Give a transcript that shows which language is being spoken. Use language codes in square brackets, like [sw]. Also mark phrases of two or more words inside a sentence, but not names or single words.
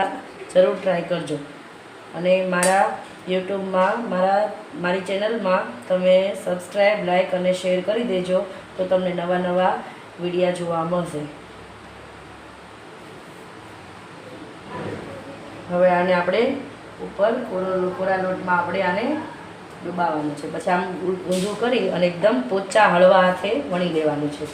[gu] જરૂર ટ્રાય કરજો અને મારા યૂટ્યૂબ માં મારી ચેનલ માં તમે [en] subscribe like [gu] ઔર શેર કરી દેજો તો તમને નવા નવા વિડિયા જોવા મળશે। હવે આને આપણે ઉપર કોરા લોટ માં આપણે આને ડુબાવવાનું છે। પછી આમ ઊંધું કરી અને એકદમ પોચા હળવા હાથે વણી લેવાનું છે।